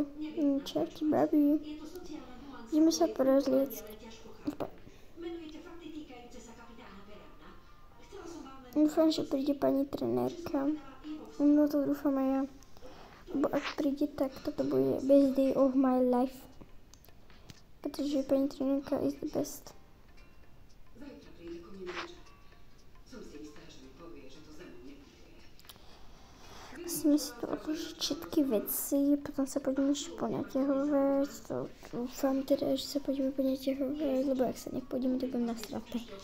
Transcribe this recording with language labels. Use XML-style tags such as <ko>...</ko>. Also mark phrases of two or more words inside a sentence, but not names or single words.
<sk>Čau ti, babi. Ideme sa porozliecť. Dúfam, že príde pani trenérka. No to dúfam aj ja. Bo ak príde, tak toto bude</sk> <en>best day of my life.</en> <sk>Pretože pani trenérka</sk> <en>is the best.</en> <sk>Musíme si tu odložiť všetky veci, potom sa poďme ešte ponaťahovať. To dúfam teda, že sa poďme ponaťahovať, lebo ak sa nepôjdeme, tak budem nasratý.</sk>